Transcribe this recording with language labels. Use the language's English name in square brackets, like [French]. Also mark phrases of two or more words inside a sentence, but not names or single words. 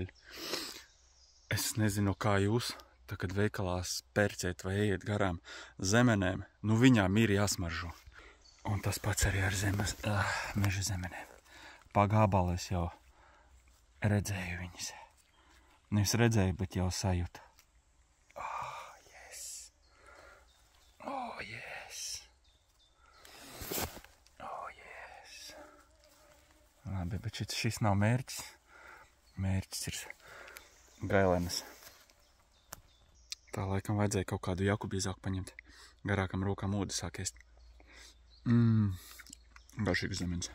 [Latvian] Es nezinu, kā jūs, tā kad veikalās pērciet vai ejiet garām zemenēm, nu viņām ir jāsmaržo. Un tas pats arī ar meža zemenēm. Pagābalā es jau redzēju viņas. Nevis redzēju, bet jau sajūtu. [English] Oh, yes! Oh, yes! Oh, yes! [Latvian] Labi, bet šis nav mērķis. Mērķis ir gailenes. Tā laikam vajadzēja kaut kādu jakubīzāku paņemt. Garākam rokām ūdeni sāk ēst. Garšīgs zemenes.